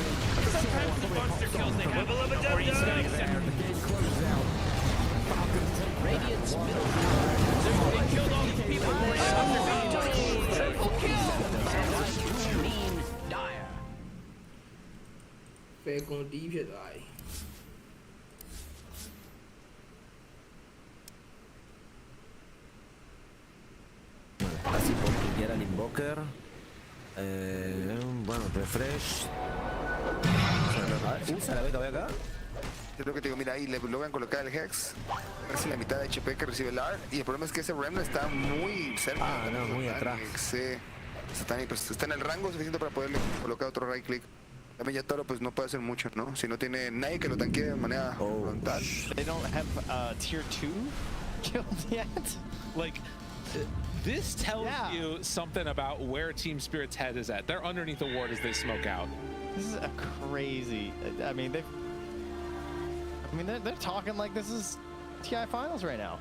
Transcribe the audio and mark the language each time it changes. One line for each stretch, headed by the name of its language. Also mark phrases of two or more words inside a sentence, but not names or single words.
English: Sometimes the monster kills they have a little bit The game closes out. Falcons take Radiant's middle tower. They killed all these people. Triple kill! Mean dire.
Burmese: Falcon D ဖြစ်သွားပြီ
Spanish: Así como que quiera el invoker. Bueno, refresh. Usa la beta acá. Es lo que te digo, mira, ahí le logran colocar el Hex, casi la mitad de HP que recibe el AR, y el problema es que ese Remnant está muy cerca. Ah, no, muy atrás. Sí, pues está en el rango suficiente para poderle colocar otro
English: right click.
Spanish: También ya Toro pues no puede hacer mucho, ¿no? Si no tiene nadie que lo tanquee de manera frontal.
English: They don't have tier 2 killed yet. Like, this tells you something about where Team Spirit's head is at. They're underneath the ward as they smoke out. This is a crazy. I mean, they're talking like this is TI finals right now.